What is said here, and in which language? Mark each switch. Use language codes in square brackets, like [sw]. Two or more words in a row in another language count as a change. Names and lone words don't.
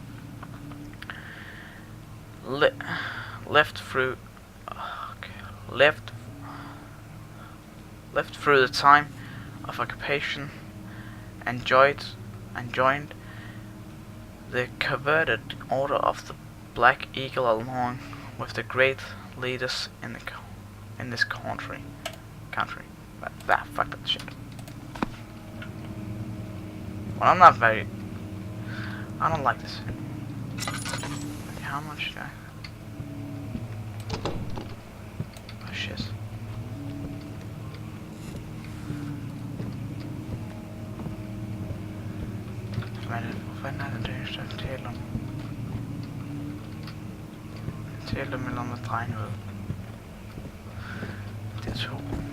[en] Left through the time of occupation and joined the converted Order of the Black Eagle along with the great leaders in this country. Fuck that shit. Well, I don't like this. How much did I? Oh shit. [da] Hvorfor er det det jeg taler om? Jeg taler om at dreje noget. Det er to.